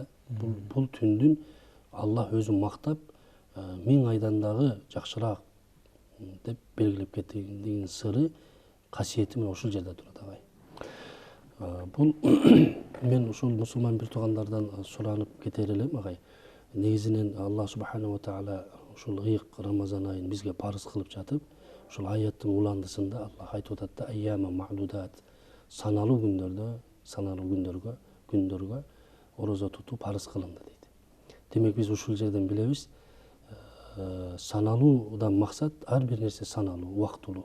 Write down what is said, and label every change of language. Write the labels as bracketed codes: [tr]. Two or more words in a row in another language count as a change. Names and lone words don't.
[ky] Бул түндүн Аллах өзүн мактап 1000 айдан дагы жакшыраак деп белгилеп кеткендигинин сыры, касиети мен ушул жерде турат, агай. Бул мен ушул мусулман бир туугандардан суранып кетер элем, агай. Негизинен Аллах [ar] سبحانه وتعالى [ky] ушул ыйык Рамазан айын бизге парыз кылып жатып, ушул аяттын уландысында Аллах айтып атат да: [ar] "أياما معدودات", [ky] саналуу күндөргө орозо тутуу парыз кылынды дейт. Демек, биз ушул жерден билебиз, саналуудан максат ар бир нерсе саналуу, убактылуу.